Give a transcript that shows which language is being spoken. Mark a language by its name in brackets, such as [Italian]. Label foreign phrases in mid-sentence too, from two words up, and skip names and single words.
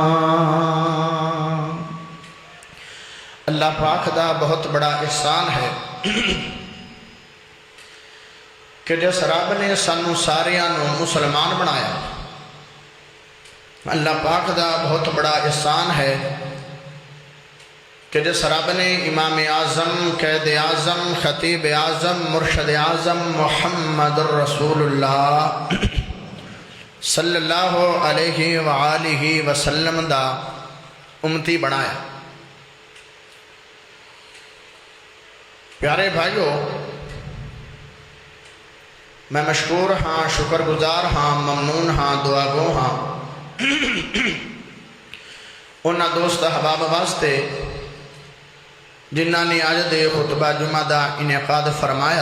[Punjabi] اللہ پاک دا بہت بڑا احسان ہے کہ جس رب نے سانوں ساریاں نوں مسلمان بنایا. اللہ پاک دا بہت بڑا احسان ہے کہ جس رب نے امام اعظم قائد اعظم خطیب اعظم مرشد اعظم محمد رسول اللہ [Arabic] صلى الله عليه وآله وسلم [Punjabi] دا امتی بنایا. پیارے بھائیو، میں مشکور ہاں، شکرگزار ہاں، ممنون ہاں، دعاگو ہاں انہوں نے دوست احباب واسطے جنہوں نے اج دے خطبہ جمعہ کا انعقاد فرمایا.